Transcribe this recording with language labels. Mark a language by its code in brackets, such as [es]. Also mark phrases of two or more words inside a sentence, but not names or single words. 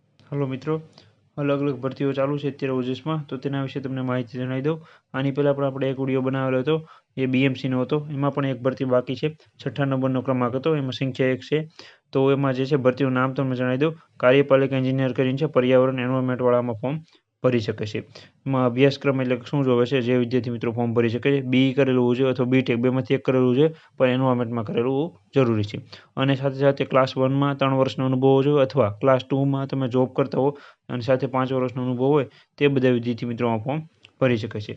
[gu] હેલો મિત્રો, અલગ અલગ ભરતીઓ ચાલુ હૈ અત્યારે ઓજસમાં, તો તેના વિષે તમને માહિતી જણાવી દઉં। આની પહેલા પણ આપણે એક વિડિયો બનાવેલો હતો, એ બીએમસીનો હતો। એમાં પણ એક ભરતી બાકી છે। 6ઠા નંબરનો ક્રમાંક હતો, એમાં સંખ્યા 1 છે। તો એમાં જે છે ભરતીનું નામ તમને જણાવી દઉં। કાર્યપાલક એન્જિનિયર કરીને છે, પર્યાવરણ એન્વાયરમેન્ટ વાળા આમાં ફોર્મ ભરી શકે છે। એમાં અભ્યાસક્રમ એટલે કે શું જોવે છે જે વિદ્યાર્થી મિત્રો ફોર્મ ભરી શકે છે, BE કરેલું હોવું જોઈએ અથવા બીટેક બેમાંથી એક કરેલું જોઈએ, પણ એન્વાયરમેન્ટમાં કરેલું હોવું જરૂરી છે। અને સાથે સાથે ક્લાસ 1માં 3 વર્ષનો અનુભવ હોવો જોઈએ અથવા ક્લાસ 2માં તમે જોબ કરતા હો અને સાથે 5 વર્ષનો અનુભવ હોય તે બધા વિદ્યાર્થી મિત્રો આ ફોર્મ ભરી શકે છે।